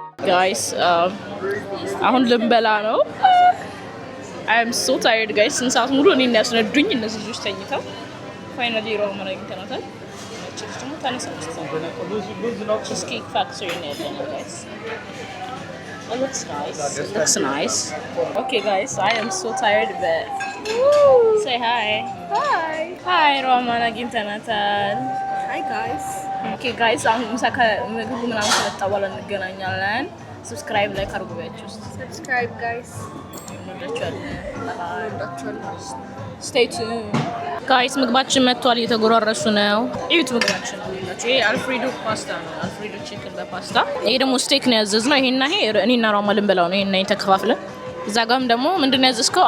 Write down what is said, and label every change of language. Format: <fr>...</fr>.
<am>guys አሁን ልንበላ ነው።</am> <en>I am so tired guys።</en> <am>ስንት ሰዓት ሙሉ እኔን ያስነዱኝ እነዚህ ልጆች ተኝተው ፋይናሊ ሮማን አግኝተናታል። እቺስ ደግሞ ታነሳለች። ቺዝኬክ ፋክተሪ ነው ያለነው guys።</am> <en>It looks nice. It looks nice. Okay guys, I am so tired but say hi. Hi.</en> <am>Hi ሮማን አግኝተናታል.</am> <en>Hi guys.</en> <am>Okay guys, አሁን ምሳከ ምግቡ ምናምን ከመጣ በኋላ እንገናኛለን። ሰብስክራይብ ላይክ አድርጉ ቤታችሁ ውስጥ።</am> <en>Subscribe guys.</en> <am>እንወዳችኋለን። ባይ።</am> <en>Stay tuned.</en> <am>Guys, ምግባችን መጥቷል። እየተጎራረሱ ነው። እዩት ምግባችን ነው። ይሄ አልፍሬዶ ፓስታ ነው። አልፍሬዶ ቺክን በፓስታ። ይሄ ደግሞ ስቴክ ነው ያዘዝነው። ይሄና ይሄ እኔና ሮማ ልንበላው ነው። ይሄና ተከፋፍለን። እዛ ጋርም ደግሞ ምንድነው ያዘዝከው?</am>